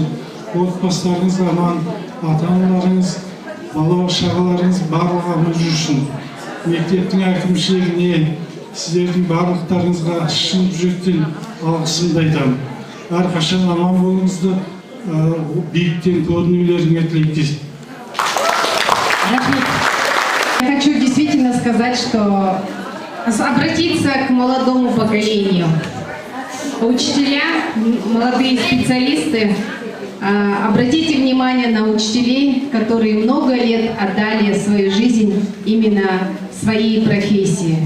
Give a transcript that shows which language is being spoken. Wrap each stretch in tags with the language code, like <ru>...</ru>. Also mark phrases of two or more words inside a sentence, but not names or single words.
<kk>Отбасыларыңыз аман, ата-аналарыңыз, бала-шағаларыңыз барлығы аман жүрсін. Мектептің әкімшілігіне, сіздердің барлықтарыңызға шын жүректен алғысымды айтамын. Әрқашан аман болыңызды, биіктен көрінулеріңе тілектесін.</kk> <ru>Я хочу действительно сказать, что обратиться к молодому поколению. Учителя, молодые специалисты, обратите внимание на учителей, которые много лет отдали свою жизнь именно своей профессии.</ru>